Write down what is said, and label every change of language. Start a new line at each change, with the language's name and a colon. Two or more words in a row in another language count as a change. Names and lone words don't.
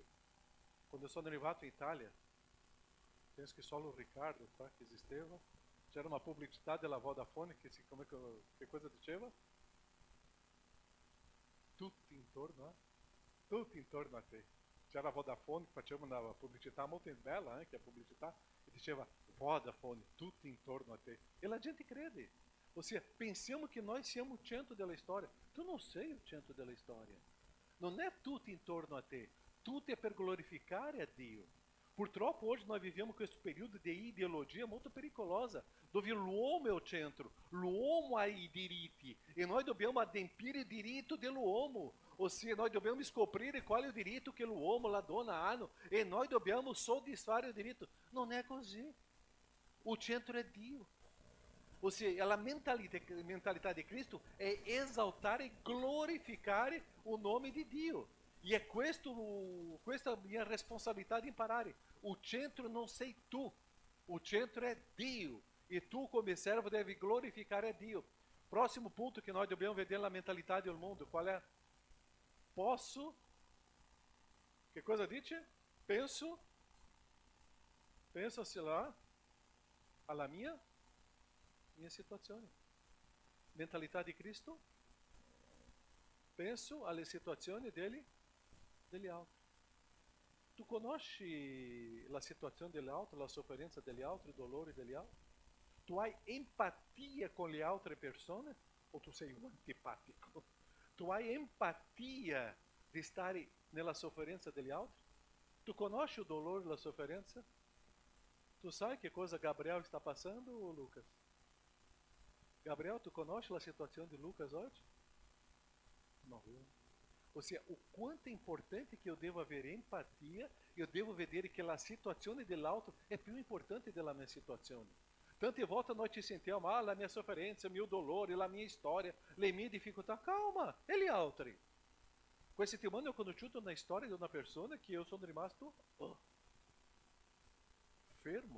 Italian: Quando eu sono arrivato in Italia, penso che solo Riccardo qua che esisteva, c'era una pubblicità della Vodafone che cosa diceva? Tutti intorno a te. C'era a Vodafone che faceva una pubblicità molto bella, che a pubblicità, e diceva Vodafone, tutti intorno a te. E la gente crede.
Portuguese: Ou seja,
Italian: pensiamo che noi siamo il centro della storia. Tu non sei il centro della storia. Non è tutto intorno a te. Tutto è per glorificare a Dio. Purtroppo
Portuguese: hoje nós vivemos
Italian: questo periodo di ideologia molto pericolosa, dove l'uomo è il centro, l'uomo ha i diritti e noi dobbiamo adempiere il diritto dell'uomo, ossia noi dobbiamo scoprire qual è il diritto che l'uomo, la donna hanno e noi dobbiamo soddisfare il diritto. Non è così. Il centro è Dio. Ossia, la mentalità di Cristo è esaltare e glorificare il nome di Dio. E è questa mia responsabilità di imparare. O centro non sei tu, o centro è Dio. E tu, come servo, devi glorificare a Dio.
Portuguese: Próximo ponto que nós devemos ver na mentalidade do mundo, qual é? Posso, que coisa dice?
Italian: Penso, se lá, alla minha situazione. Mentalità di Cristo, penso alle situazioni degli altri. Tu conosci la situazione degli altri, la sofferenza degli altri, i dolori degli altri? Tu hai empatia con le altre persone o tu sei un antipatico? Tu hai empatia di stare nella sofferenza degli altri? Tu conosci o dolore e la sofferenza? Tu sai che cosa Gabriel
Portuguese: está passando,
Italian: Lucas? Gabriel, tu conosci la situazione di Lucas hoje?
Portuguese: Não. Ou seja, o quanto é importante que eu devo haver empatia, eu devo
Italian: vedere che la situazione dell'altro è più importante della mia situazione. Tante volte nós ci sentiamo, la mia sofferenza, il mio dolore, la mia storia, le mie difficoltà. Calma, e gli altri? Questa settimana ho conosciuto una storia di una persona che io sono rimasto fermo.